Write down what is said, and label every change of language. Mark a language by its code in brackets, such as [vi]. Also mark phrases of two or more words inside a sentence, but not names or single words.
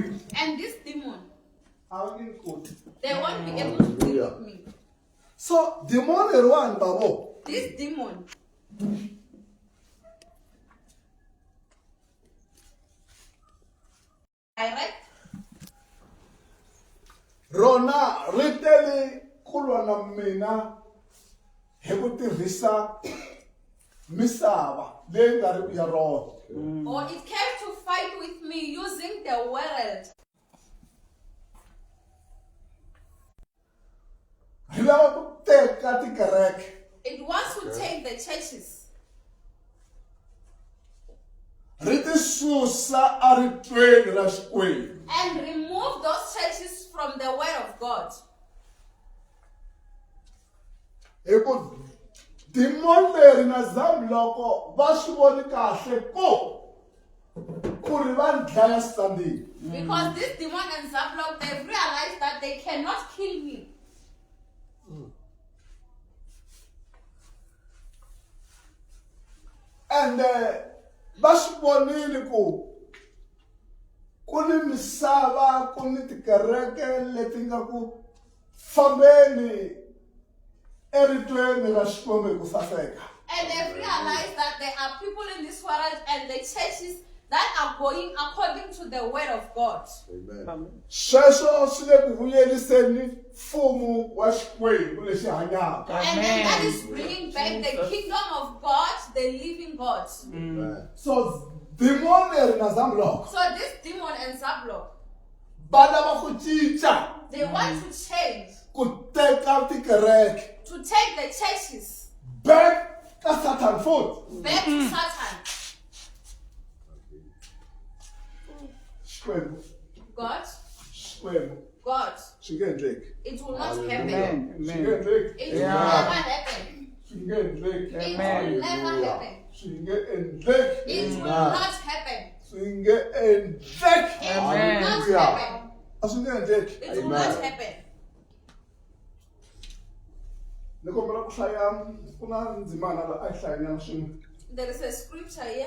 [en] And this demon, How in court. they won't be able to deal with me. So demon is one, Babo. This demon, direct, [ts] Rona riteli kulwa na mina hi ku tirhisa misava leyi nga ri ya rona. [en] or it came to fight with me using the world. [ts] Hi lava ku teka tikereke. [en] It wants to take the churches [ts] Ri ti susa eritweni ra Xikwembu. [en] and remove those churches from the word of God. [ts] Hi ku demon leri na Zambloko va swi voni kahle ku ri va dlaya standing. [en] Because this demon and Zablok, they've realized that they cannot kill me. [ts] And va swi vonile ku ni misava ku ni tikereke leti nga ku fambeni eritweni ra Xikwembu hi ku saseka. [en] And they've realized that there are people in this world and the churches that are going according to the word of God. [ts] Sweswo swi le ku vuyeriseni mfumo wa Xikwembu lexi hanyaka. [en] And then that is bringing back the kingdom of God, the living God. [ts] So demon leri na Zambloko [en] So this demon and Zablok, [ts] va lava ku cinca [en] they want to change, [ts] ku teka tikereke [en] to take the churches [ts] back ka Satan futhi. [en] back to Satan. [ts] Xikwembu, [en] God, [ts] Xikwembu, [en] God, [ts] swi nge endleki. [en] it will not happen. [ts] Swi nge endleki. [en] It will never happen. [ts] Swi nge endleki. [en] It will never happen. [ts] Swi nge endleki. [en] It will not happen. [ts] Swi nge endleki. [en] It will not happen. [ts] A swi nge endleki. [en] It will not happen. [ts] Ni kombela ku hlaya ku na ndzimana la a yi hlayanyana swin'we. [en] There is a scripture here.